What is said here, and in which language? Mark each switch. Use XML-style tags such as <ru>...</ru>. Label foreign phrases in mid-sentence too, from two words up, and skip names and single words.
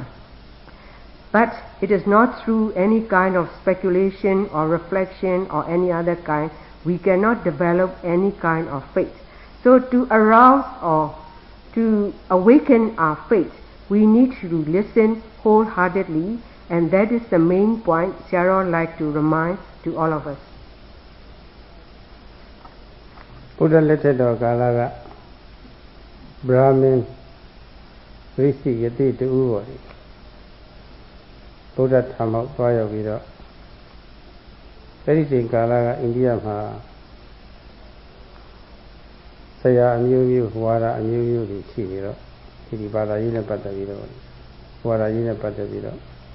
<en>But it is not through any kind of speculation or reflection or any other kind. We cannot develop any kind of faith. So to arouse or to awaken our faith, we need to listen wholeheartedly, and that is the main point Sayadaw would like to remind to all of us.</en> <my>ဘုရားလက်ထက်တော်ကာလကဗြဟ္မင်းဝိသိယတိတူပေါ်တယ်ဘုရားထာမောက်သွားရောက်ပြီးတော့အဲ့ဒီချိန်ကာလကအိန္ဒိယမှာဆရာအမျိုးမျိုးဝါဒအမျိုးမျိုးတွေရှိနေတော့ဒီဘာသာရေးနဲ့ပတ်သက်ပြီးတော့ဝါဒရေးနဲ့ပတ်သက်ပြီးတော့</my>